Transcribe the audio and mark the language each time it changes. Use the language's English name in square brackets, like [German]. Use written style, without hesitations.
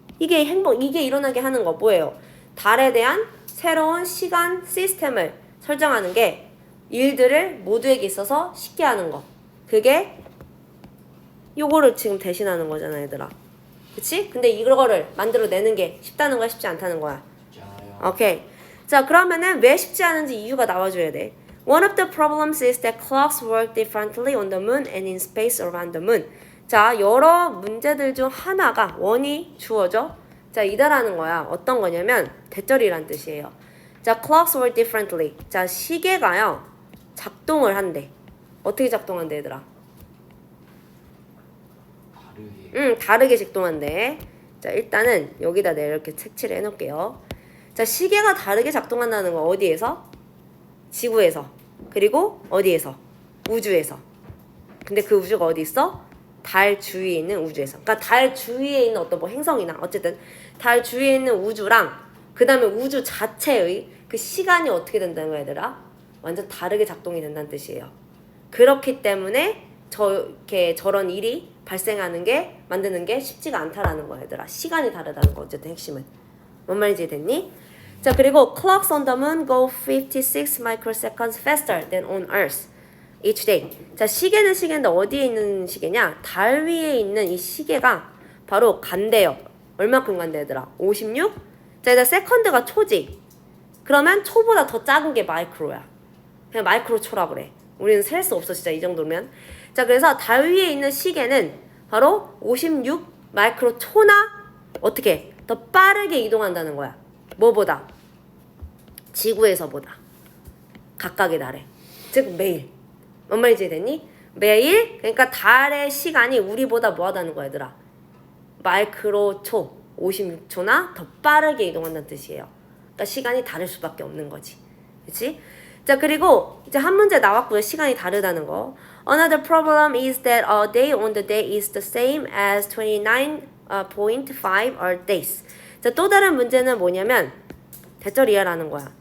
[Korean] 이게 이게 일어나게 하는 거 뭐예요? 달에 대한 새로운 시간 시스템을 설정하는 게 일들을 모두에게 있어서 쉽게 하는 거. 그게 요거를 지금 대신하는 거잖아, 얘들아. 그치? 근데 이거를 만들어내는 게 쉽다는 거야, 쉽지 않다는 거야? 짜요. 오케이. 자, 그러면은 왜 쉽지 않은지 이유가 나와줘야 돼. [English] One of the problems is that clocks work differently on the moon and in space around the moon. [Korean] 자, 여러 문제들 중 하나가 원이 주어져. 자, 이다라는 거야. 어떤 거냐면 대절이란 뜻이에요. [English] 자, clocks work differently. [Korean] 자, 시계가요 작동을 한대. 어떻게 작동한대, 얘들아? 다르게. 다르게 작동한대. 자, 일단은 여기다 내가 이렇게 색칠을 해놓을게요. 자, 시계가 다르게 작동한다는 거 어디에서? 지구에서. 그리고 어디에서? 우주에서. 근데 그 우주가 어디 있어? 달 주위에 있는 우주에서. 그러니까 달 주위에 있는 어떤 뭐 행성이나 어쨌든 달 주위에 있는 우주랑 그 다음에 우주 자체의 그 시간이 어떻게 된다는 거야, 얘들아? 완전 다르게 작동이 된다는 뜻이에요. 그렇기 때문에 저런 일이 발생하는 게 만드는 게 쉽지가 않다라는 거야, 얘들아. 시간이 다르다는 거 어쨌든 핵심은. 뭔 말인지 됐니? 자, 그리고 [English] clocks on the moon go 56 microseconds faster than on Earth each day. [Korean] 자, 시계는 시계인데 어디에 있는 시계냐? 달 위에 있는 이 시계가 바로 간대요. 얼마큼 간대, 얘들아? 56? 자, 일단 세컨드가 초지. 그러면 초보다 더 작은 게 마이크로야. 그냥 마이크로 초라 그래. 우리는 셀 수 없어, 진짜 이 정도면. 자, 그래서 달 위에 있는 시계는 바로 56 마이크로 초나 어떻게 더 빠르게 이동한다는 거야. 뭐보다? 지구에서보다. 각각의 달에. 즉 매일. 뭔 말인지 됐니? 매일 그러니까 달의 시간이 우리보다 뭐하다는 거야, 얘들아? 마이크로 초 56초나 더 빠르게 이동한다는 뜻이에요. 그러니까 시간이 다를 수밖에 없는 거지. 그치? 자, 그리고 이제 한 문제 나왔고요. 시간이 다르다는 거. [English] Another problem is that a day on the day is the same as 29.5 Earth days. [Korean] 자, 또 다른 문제는 뭐냐면 대절 이하라는 거야.